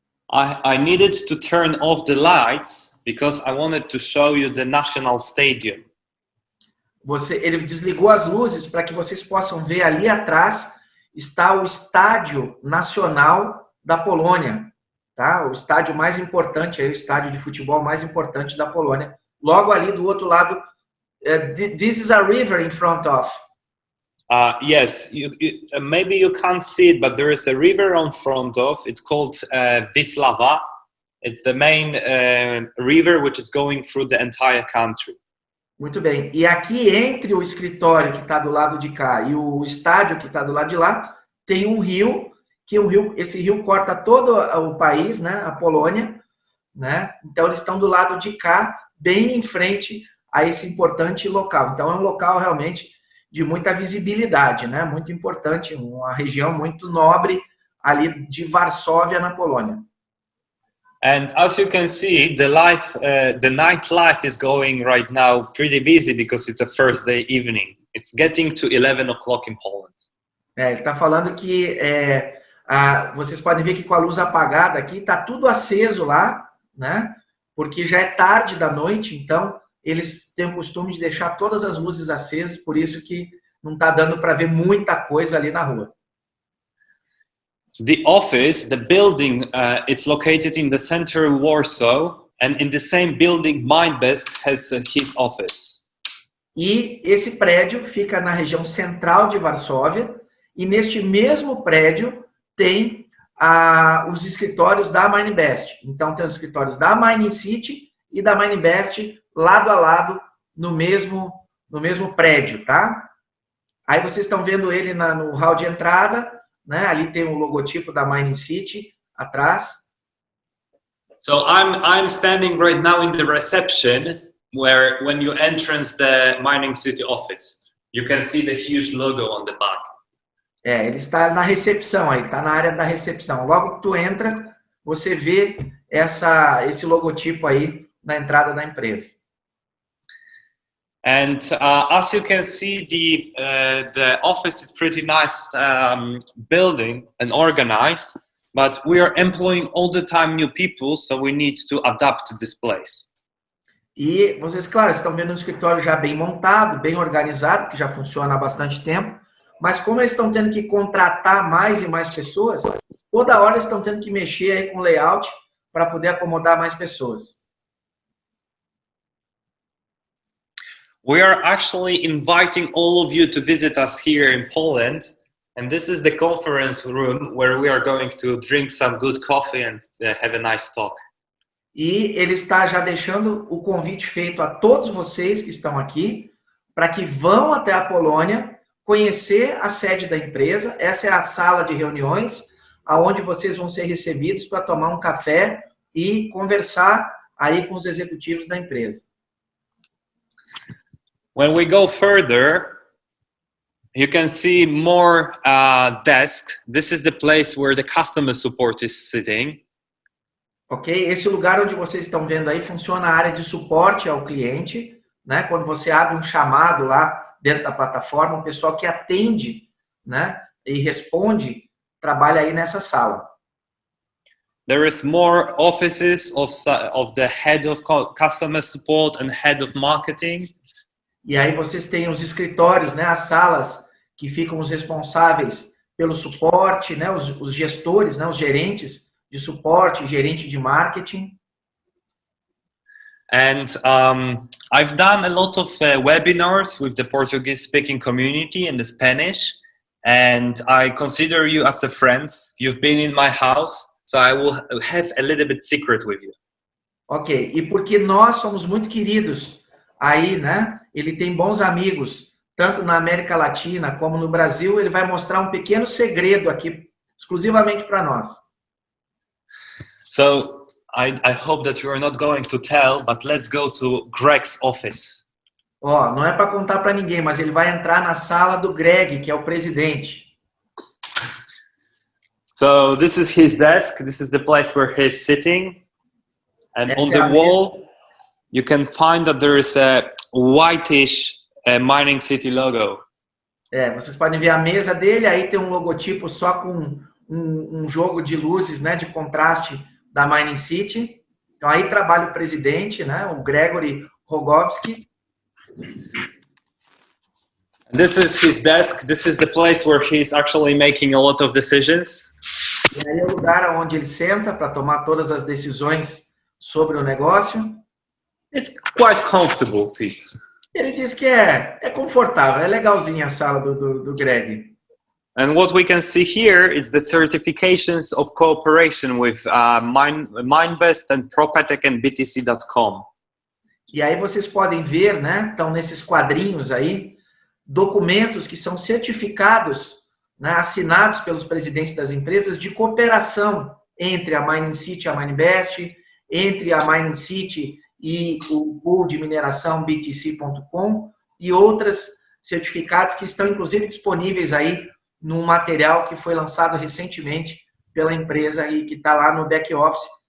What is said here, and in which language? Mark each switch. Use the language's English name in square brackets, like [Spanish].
[English] I needed to turn off the lights because I wanted to show you the National Stadium. [Portuguese] Ele desligou as luzes para que vocês possam ver ali atrás está o Estádio Nacional da Polônia, tá? O estádio mais importante, aí, o estádio de futebol mais importante da Polônia. Logo ali do outro lado, [English] this is a river in front of. Yes, maybe you can't see it, but there is a river in front of. It's called Wisława. It's the main river which is going through the entire country. [Portuguese] Muito bem. E aqui entre o escritório que está do lado de cá e o estádio que está do lado de lá, tem um rio, esse rio corta todo o país, né, a Polônia, né? Então eles estão do lado de cá, bem em frente a esse importante local. Então é um local realmente de muita visibilidade, né? Muito importante, uma região muito nobre ali de Varsóvia, na Polônia. [English] And as you can see, the nightlife is going right now pretty busy because it's a Thursday evening. It's getting to 11 o'clock in Poland. [Portuguese] Ele está falando que vocês podem ver que com a luz apagada aqui está tudo aceso lá, né? Porque já é tarde da noite, então eles têm o costume de deixar todas as luzes acesas, por isso que não está dando para ver muita coisa ali na rua. [English] The office, the building, it's located in the center of Warsaw, and in the same building, Mindbest has his office. [Portuguese] E esse prédio fica na região central de Varsóvia, e neste mesmo prédio tem os escritórios da Mindbest. Então tem os escritórios da Mining City e da Mindbest lado a lado no mesmo prédio, tá? Aí vocês estão vendo ele no hall de entrada, né? Ali tem o logotipo da Mining City atrás. [English] So I'm standing right now in the reception, where when you enter the Mining City office, you can see the huge logo on the back. [Portuguese] Ele está na recepção, aí está na área da recepção. Logo que tu entra, você vê esse logotipo aí na entrada da empresa. [English] And as you can see, the office is pretty nice building and organized, but we are employing all the time new people, so we need to adapt to this place. [Portuguese] E vocês, claro, estão vendo um escritório já bem montado, bem organizado, que já funciona há bastante tempo, mas como eles estão tendo que contratar mais e mais pessoas, toda hora eles estão tendo que mexer aí com o layout para poder acomodar mais pessoas. [English] We are actually inviting all of you to visit us here in Poland. And this is the conference room where we are going to drink some good coffee and have a nice talk. [Portuguese] E ele está já deixando o convite feito a todos vocês que estão aqui, para que vão até a Polônia, conhecer a sede da empresa. Essa é a sala de reuniões, aonde vocês vão ser recebidos para tomar um café e conversar aí com os executivos da empresa. [English] When we go further, you can see more desks. This is the place where the customer support is sitting. Ok? [Portuguese] Esse lugar onde vocês estão vendo aí funciona a área de suporte ao cliente, né? Quando você abre um chamado lá dentro da plataforma, o pessoal que atende, né, e responde, trabalha aí nessa sala. [English] There is more offices of the head of customer support and head of marketing. [Portuguese] E aí vocês têm os escritórios, né, as salas que ficam os responsáveis pelo suporte, né, os gestores, né, os gerentes de suporte, gerente de marketing. [English] And I've done a lot of webinars with the Portuguese-speaking community and the Spanish. And I consider you as a friend. You've been in my house, so I will have a little bit secret with you. [Portuguese] Ok, e porque nós somos muito queridos aí, né? Ele tem bons amigos, tanto na América Latina como no Brasil. Ele vai mostrar um pequeno segredo aqui, exclusivamente para nós. [English] So I hope that you are not going to tell, but let's go to Greg's office. [Portuguese] Ó, não é para contar para ninguém, mas ele vai entrar na sala do Greg, que é o presidente. [English] So this is his desk. This is the place where he's sitting. And on the wall, you can find that there is a whitish Mining City logo. [Portuguese] Vocês podem ver a mesa dele, aí tem um logotipo só com um jogo de luzes, né, de contraste da Mining City. Então aí trabalha o presidente, né, o Gregory Rogovski. [English] This is his desk. This is the place where he's actually making a lot of decisions. [Portuguese] E aí é o lugar onde ele senta para tomar todas as decisões sobre o negócio. [English] It's quite comfortable, see. [Portuguese] Ele diz que é confortável, é legalzinha a sala do Greg. [English] And what we can see here is the certifications of cooperation with Mindbest and Propetech and BTC.com. [Portuguese] E aí vocês podem ver, né, estão nesses quadrinhos aí, documentos que são certificados, né, assinados pelos presidentes das empresas de cooperação entre a Mining City e a Mindbest, entre a Mining City e o pool de mineração BTC.com e outros certificados que estão inclusive disponíveis aí num material que foi lançado recentemente pela empresa aí que está lá no back office.